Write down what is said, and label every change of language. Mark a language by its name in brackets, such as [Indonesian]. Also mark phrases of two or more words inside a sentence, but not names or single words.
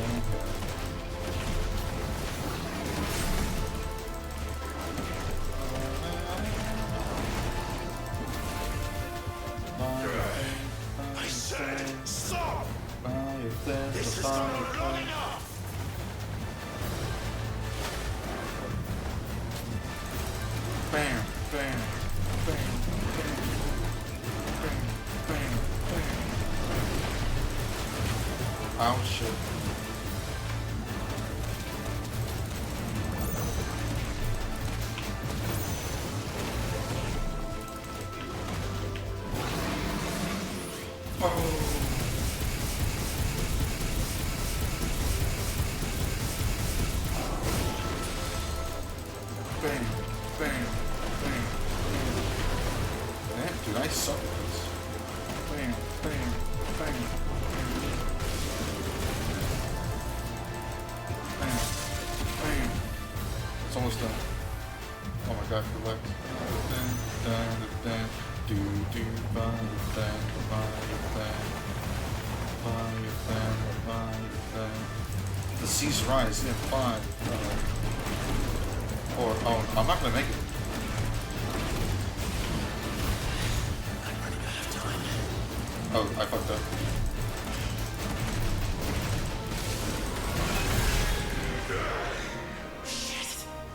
[English] I said, stop! This is not long enough! Bam, bam, bam, bam, bam, bam, bam. Oh shit. Oh. Bam, bam, bam, bam. Man, dude, I suck at this. Bam, bam, bam, bam, bam. It's almost done. Oh my god, relax. Dun, dun, dun, do, do, ba, dun, ba, dun, ba, dun, ba, dun. The seas rise in 5, 4, oh, I'm not gonna make it. Oh, I fucked up. Shit.